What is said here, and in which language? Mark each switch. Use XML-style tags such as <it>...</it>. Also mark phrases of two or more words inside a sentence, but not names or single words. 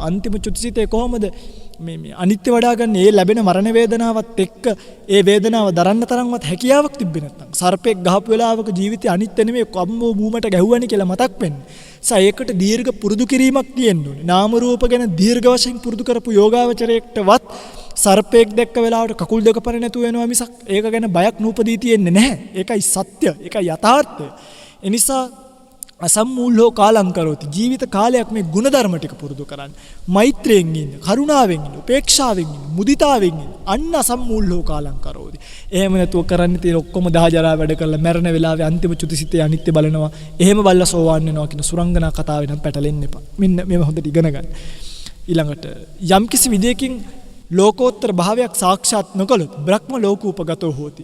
<si>අන්තිම චුතිසිතේ කොහොමද මේ අනිත්‍ය වඩා ගන්න ඒ ලැබෙන මරණ වේදනාවත් එක්ක ඒ වේදනාව දරන්න තරම්වත් හැකියාවක් තිබ්බේ නැත්නම් සර්පෙක් ගහපු වෙලාවක ජීවිතේ අනිත්‍ය නෙමෙයි කම්මෝ බූමට ගැහුවනේ කියලා මතක් වෙන්නේ. ඒකට දීර්ඝ පුරුදු කිරීමක් තියෙන්න ඕනේ. නාම රූප ගැන දීර්ඝ වශයෙන් පුරුදු කරපු යෝගාවචරයකටවත් සර්පෙක් දැක්ක වෙලාවට කකුල් දෙක පරේ නැතුව වෙනවා මිසක් ඒක ගැන බයක් නූපදී තියෙන්නේ නැහැ. ඒකයි සත්‍ය. ඒකයි යථාර්ථය. ඒ නිසා</si> <pi>අසම්මූලෝ කාලං කරෝති.</pi> <si>ජීවිත කාලයක් මේ ගුණධර්ම ටික පුරුදු කරන්න. මෛත්‍රියෙන් ඉන්න, කරුණාවෙන් ඉන්න, උපේක්ෂාවෙන් ඉන්න, මුදිතාවෙන් ඉන්න. අන්න</si> <pi>අසම්මූලෝ කාලං කරෝති.</pi> <si>එහෙම නැතුව කරන්න තියෙන ඔක්කොම දහජරා වැඩ කරලා මැරෙන වෙලාවේ අන්තිම චුතිසිතේ අනිත්‍ය බලනවා. එහෙම බලලා සෝවාන් වෙනවා කියන සුරංගනා කතාවේ නම් පැටලෙන්න එපා. මෙන්න මේව හොඳට ඉගෙන ගන්න. ඊළඟට යම්කිසි විදියකින් ලෝකෝත්තර භාවයක් සාක්ෂාත් නොකළොත්</si> <pi>බ්‍රහ්ම ලෝකූපගතෝ හෝති.</pi>